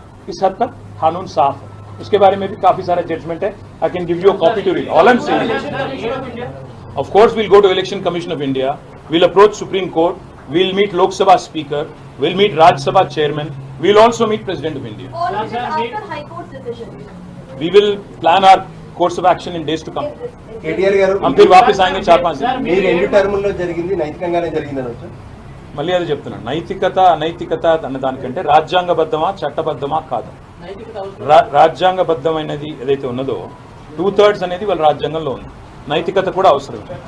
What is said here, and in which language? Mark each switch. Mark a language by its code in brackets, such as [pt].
[hi] इस हद तक कानून साफ है. उसके बारे में भी काफी सारा जजमेंट है. [en] I can give you a copy to read. All I am saying, of course we'll go to Election Commission of India, we'll approach Supreme Court, we'll meet Lok Sabha Speaker, we'll meet Rajya Sabha Chairman, we'll also meet President of India. Or is it after High Court decision? We will plan our course of action in days to come. [te] KTR గారు [hi] हम फिर वापस आएंगे 4-5 दिन. [te] మీ 2 టర్ముల్లో జరిగింది నైతికంగానే జరిగిందని వచ్చా? మళ్ళీ అది చెప్తున్నాను, నైతికత అనైతికత అన్న దానికంటే రాజ్యాంగబద్ధమా చట్టబద్ధమా కాదు. రాజ్యాంగబద్ధమైనది ఏదైతే ఉన్నదో 2/3 అనేది వాళ్ళ రాజ్యాంగంలో ఉంది. నైతికత కూడా అవసరం.